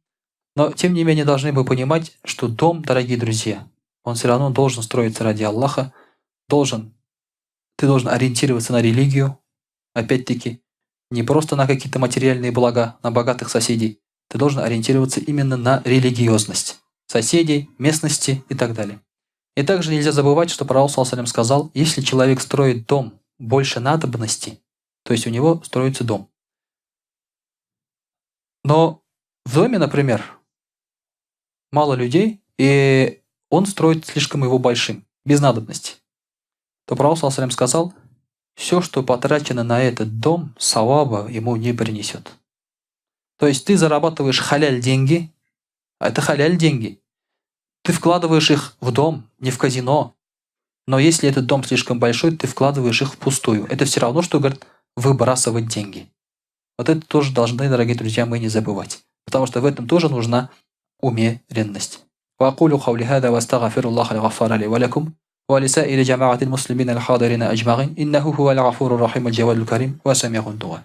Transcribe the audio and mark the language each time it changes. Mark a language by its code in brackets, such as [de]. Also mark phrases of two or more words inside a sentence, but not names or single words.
[ru] Но тем не менее должны мы понимать, что дом, дорогие друзья, он все равно должен строиться ради Аллаха, ты должен ориентироваться на религию, опять-таки, не просто на какие-то материальные блага, на богатых соседей. Ты должен ориентироваться именно на религиозность соседей, местности и так далее. И также нельзя забывать, что пророк [ar] صلى الله عليه وسلم [ru] сказал, если человек строит дом больше надобности, то есть у него строится дом. Но в доме, например, мало людей, и он строит слишком его большим, без надобности, то пророк [ar] صلى الله عليه وسلم [ru] сказал, все, что потрачено на этот дом, саваба ему не принесет. То есть ты зарабатываешь халяль деньги, а это халяль деньги. Ты вкладываешь их в дом, не в казино. Но если этот дом слишком большой, ты вкладываешь их впустую. Это все равно, что, говорит, выбрасывать деньги. Вот это тоже должны, дорогие друзья, мы не забывать. Потому что в этом тоже нужна умеренность. [ar] وأقول قولي هذا وأستغفر الله الغفار لي ولكم ولسائر جماعة المسلمين الحاضرين أجمعين إنه هو الغفور الرحيم الجواد الكريم وسميع الدعاء.